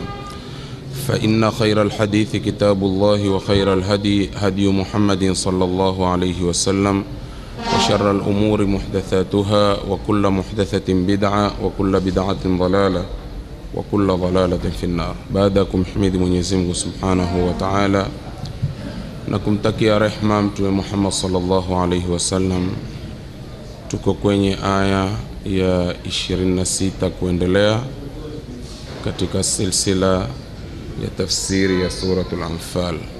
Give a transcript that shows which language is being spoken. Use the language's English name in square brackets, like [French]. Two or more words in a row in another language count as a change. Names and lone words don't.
[Arabic] فإن خير الحديث كتاب الله وخير الهدي هدي محمد صلى الله عليه وسلم وشر الأمور محدثاتها وكل محدثة بدعة وكل بدعة ضلالة وكل ضلالة في النار. بعدكم حميد [Swahili] Mwenyezi Mungu [Arabic] سبحانه وتعالى [Swahili] na kumtakia rehema Mtume Muhammad [Arabic] صلى الله عليه وسلم. [Swahili] Tuko kwenye aya ya 26 kuendelea katika silsila ya tafsiri ya suratul Anfal.